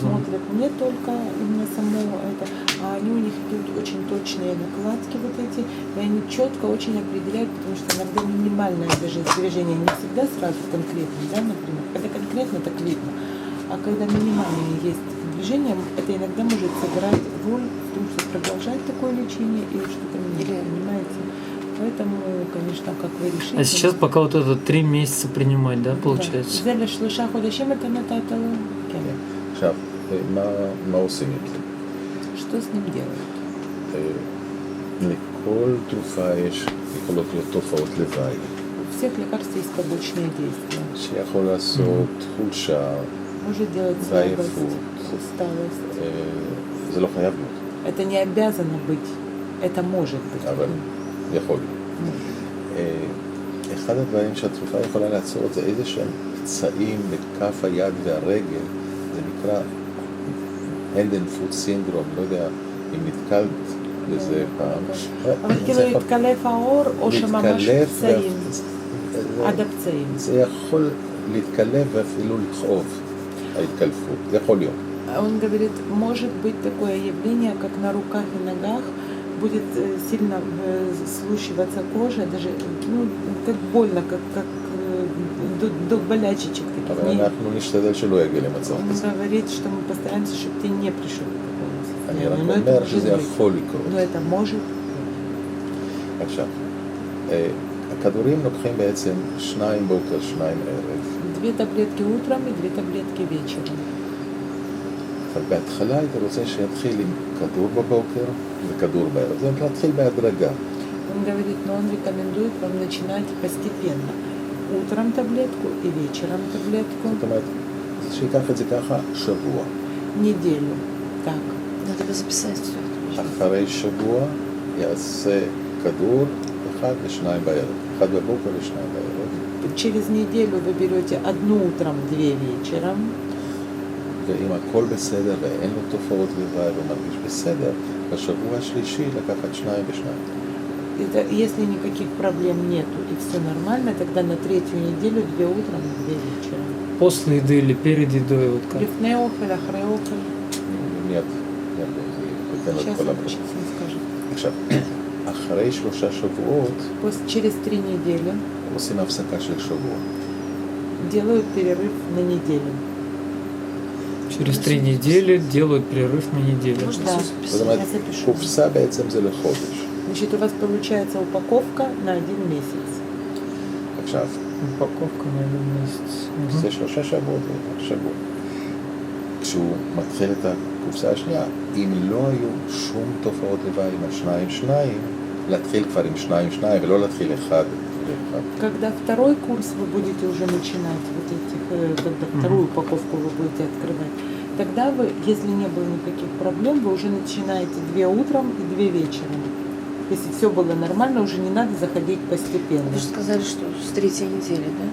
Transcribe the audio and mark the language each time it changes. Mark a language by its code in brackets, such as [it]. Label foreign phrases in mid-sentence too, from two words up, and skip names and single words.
[ru] смотрят не только именно само это, а они у них идут очень точные накладки вот эти, и они четко очень определяют, потому что иногда минимальное даже движение не всегда сразу конкретно, да, например, когда конкретно, так видно, а когда минимальное есть движение, это иногда может сыграть роль в том, что продолжать такое лечение или что-то менять, понимаете? Поэтому, конечно, как вы решите. А сейчас пока вот это 3 месяца принимать, да, получается? [he] זה לשלושה חודשים אתה נתת לו? כן. עכשיו, מה עושים עם זה? [ru] Что с ним делают? [he] לכל תרופה יכולות להיות תופעות לוואי, [ru] У всех лекарств есть побочные действия. [he] שיכול לעשות חולשה, [ru] Может делать [he] עייפות, [ru] слабость, усталость. [he] זה לא חייב להיות, [ru] Это не обязано быть, это может быть. [he] אבל יכול להיות. אחד הדברים שהתרופה יכולה לעצור זה איזה שהם פצעים בכף היד והרגל, זה נקרא [en] hand and foot syndrome, [he] לא יודע אם נתקלת בזה פעם. אבל כאילו התקלף האור או שממש פצעים, עד זה הפצעים. זה יכול להתקלף ואפילו לכאוב, ההתקלפות, זה יכול להיות. [ru] Он говорит, может быть такое явление, как на руках и ногах будет сильно слушиваться кожа, даже как больно, как до болячечек [he] אבל [ru] таких. [he] אנחנו נשתדל שלא יגיע למצב [ru] Он [he] כזה. [ru] говорит, что мы постараемся, чтобы ты не пришел к такому [he] אני [ru] состоянию. [he] רק [ru] Но это [he] אומר [ru] может [he] שזה [ru] быть. [he] יכול לקרות. [ru] Но это может. [he] עכשיו, הכדורים לוקחים בעצם 2 בוקר, 2 ערב, [ru] 2 таблетки утром и 2 таблетки вечером. [he] אבל בהתחלה היית רוצה שיתחיל עם כדור בבוקר וכדור בערב. זה להתחיל בהדרגה. [ru] Он говорит, но он рекомендует вам начинать постепенно. Утром таблетку и вечером таблетку. [he] זאת אומרת, שיקח את זה ככה שבוע. [ru] Неделю. Так. Надо бы записать все это. [he] אחרי שבוע יעשה כדור 1 ו2 בערב. 1 בבוקר ו2 בערב. [ru] Через неделю вы берете 1 утром, 2 вечером. [he] ואם הכל בסדר ואין לו תופעות לוואי ומרגיש בסדר, בשבוע השלישי לקחת 2 ו2. [ru] Это, если никаких проблем нету и все нормально, тогда на 3-ю неделю 2 утром и 2 вечером. После еды или перед едой, вот как? [he] לפני אוכל, אחרי אוכל. מיד, זה ייתן לו את [ru] Сейчас [he] כל [ru] он [he] הברית. [ru] скажет. [he] עכשיו, אחרי 3 שבועות [ru] Через 3 недели [he] עושים הפסקה של שבוע. [ru] делают перерыв на неделю. Через 3 недели делают перерыв на неделю. Можно Да. все [he] זאת [ru] записать? [he] אומרת, [ru] Я запишу. [he] קופסה בעצם זה לחודש. [ru] Значит, у вас получается упаковка на 1 месяц. [he] עכשיו, [ru] Упаковка на 1 месяц. [he] זה 3 שבועות, שבוע. כשהוא מתחיל את הקופסה השנייה, אם לא היו שום תופעות לוואי עם השניים, להתחיל כבר עם 2 ולא להתחיל 1 ו1. [ru] Когда второй курс вы будете уже начинать, вот этих, когда вторую упаковку вы будете открывать, тогда вы, если не было никаких проблем, вы уже начинаете 2 утром и 2 вечером. Если все было нормально, уже не надо заходить постепенно. Вы же сказали, что с 3-й недели, да?